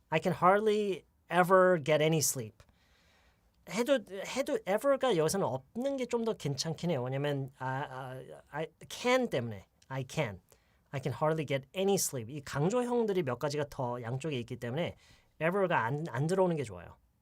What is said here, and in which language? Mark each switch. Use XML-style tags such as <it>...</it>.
<en>I can hardly ever get any sleep.</en> <ko>해도 ever가 여기서는 없는 게 좀 더 괜찮긴 해요. 왜냐면</ko> <en>I can</en> <ko>때문에</ko> <en>I can hardly get any sleep.</en> <ko>이 강조형들이 몇 가지가 더 양쪽에 있기 때문에 ever가 안 들어오는 게 좋아요.</ko>